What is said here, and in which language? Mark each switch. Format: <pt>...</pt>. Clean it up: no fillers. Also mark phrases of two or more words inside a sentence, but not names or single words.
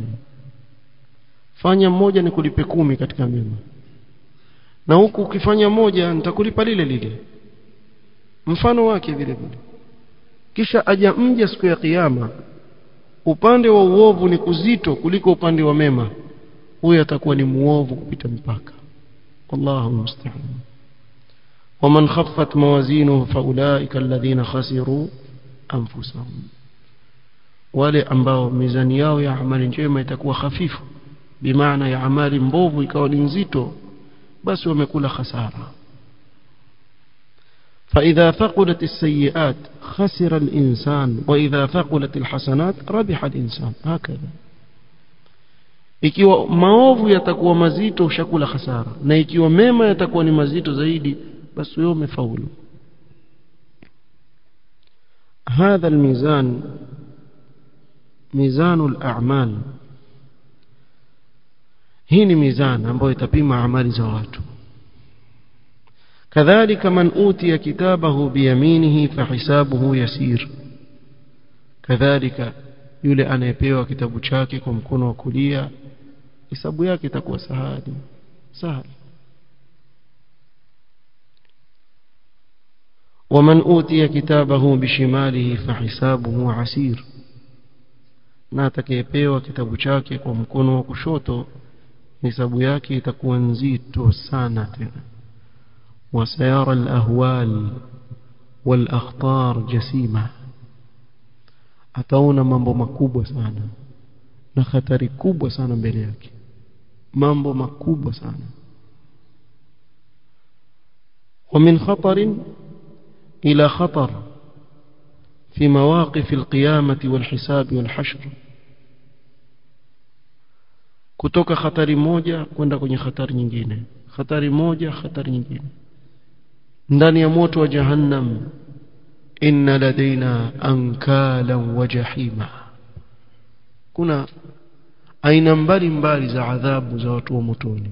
<sw>Fanya moja ni kulipe 10 katika mema, na huku ukifanya moja nitakulipa lile lile, mfano wake vile vile. Kisha aja mja siku ya kiyama, upande wa uovu ni kuzito kuliko upande wa mema, huyo atakuwa ni muovu kupita mpaka.</sw> <ar>والله المستعان. ومن خفت موازينه فأولئك الذين خسروا أنفسهم.</ar> <sw>wale ambao mizani yao ya amali njema itakuwa hafifu, bimaana ya amali mbovu ikawa ni nzito, basi wamekula hasara.</sw> <ar>فإذا ثقلت السيئات خسر الإنسان وإذا ثقلت الحسنات ربح الإنسان. هكذا.</ar> <sw>ikiwa maovu yatakuwa mazito ushakula hasara, na ikiwa mema yatakuwa ni mazito zaidi, basi wewe umefaulu.</sw> <ar>هذا الميزان ميزان الأعمال.</ar> <sw>hii ni mizani ambayo itapima amali za watu.</sw> <ar>كذلك من أوتي كتابه بيمينه فحسابه يسير.</ar> <sw>kadhalika yule anayepewa kitabu chake kwa mkono wa kulia, hisabu yake itakuwa sahali.</sw> <ar>ومن أوتي كتابه بشماله فحسابه عسير.</ar> <sw>na atakayepewa kitabu chake kwa mkono wa kushoto, hisabu yake itakuwa nzito sana tena.</sw> <ar>وسيرى الأهوال والأخطار جسيمة.</ar> <sw>ataona mambo makubwa sana na hatari kubwa sana mbele yake, mambo makubwa sana.</sw> <ar>ومن خطر إلى خطر في مواقف القيامة والحساب والحشر.</ar> <sw>kutoka hatari moja kwenda kwenye hatari nyingine, hatari moja hatari nyingine. ndani ya moto wa jahannam,</sw> <ar>إن لدينا أنكالا وجحيما.</ar> <sw>kuna aina mbalimbali za adhabu za watu wa motoni.</sw>